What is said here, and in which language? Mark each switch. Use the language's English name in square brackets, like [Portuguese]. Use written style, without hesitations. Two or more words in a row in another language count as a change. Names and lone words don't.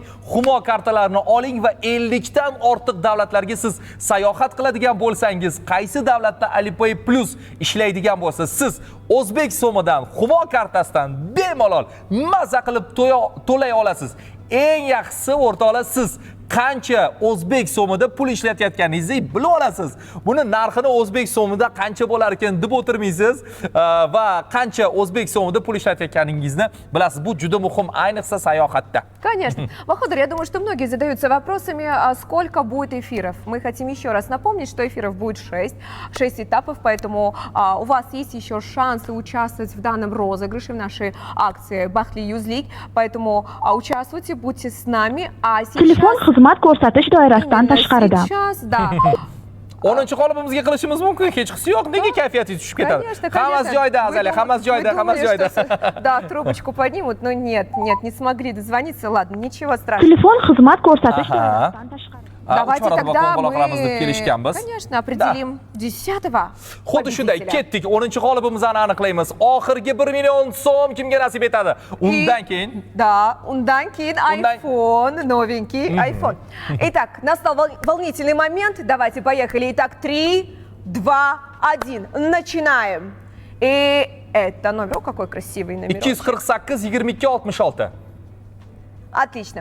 [Uzbek] Humo kartalarini oling va 50 dan ortiq davlatlarga siz sayohat qiladigan bo'lsangiz, qaysi davlatda Alipay Plus ishlaydigan bo'lsa, siz o'zbek so'midan, Humo kartasidan bemalol maza qilib to'lay olasiz. Eng yaxshisi o'rtoqlar, siz qancha o'zbek so'mida pul ishlatayotganingizni bilib olasiz. Buni narxini o'zbek so'mida qancha bo'lar ekan deb o'tirmaysiz va qancha o'zbek so'mida pul ishlatayotganingizni bilasiz. Bu juda muhim, ayniqsa sayohatda. [Russian] Конечно. Бахадыр, я думаю, что многие задаются вопросами, сколько будет эфиров. Мы хотим еще раз напомнить, что эфиров будет 6 этапов, поэтому у вас есть еще шансы участвовать в данном розыгрыше, в нашей акции Бахтли Юзлик. Поэтому участвуйте, будьте с нами. А сейчас [Uzbek] xizmat ko'rsatish doirasidan [Russian] Именно [Uzbek] tashqarida. [Russian] сейчас, да. [Uzbek] 10 qolibimizga qilishimiz mumkin, hechqisi yo'q. Nega kayfiyatingiz tushib ketadi? [Russian] Конечно, [Uzbek] Hammasi joyida, [Russian] Вы Azaliya, дум- [Uzbek] hammasi joyida, [Russian] вы [Uzbek] hammasi [Russian] думали, [Uzbek] joyida. [Russian] что да, трубочку поднимут, но нет, не смогли дозвониться. Ладно, ничего страшного. [Uzbek] Telefon xizmat ko'rsatish Aha. doirasidan tashqarida. [Russian] Давайте [Uzbek] uch marotaba [Russian] тогда [Uzbek] qo'ng'iroq qilamiz deb [Russian] мы, [Uzbek] kelishganmiz. [Russian] конечно, определим 10-го [Uzbek] Xuddi shunday [Russian] победителя. [Uzbek] ketdik. 10-qolibimizni aniqlaymiz. Oxirgi 1 million so'm kimga nasib etadi? Undan keyin Да, undan keyin Undan- [Russian] iPhone, новенький iPhone. Итак, настал волнительный момент. Давайте, поехали. Итак, 3, 2, 1. Начинаем. И это номер. О, какой красивый номер. 248 2266. Отлично.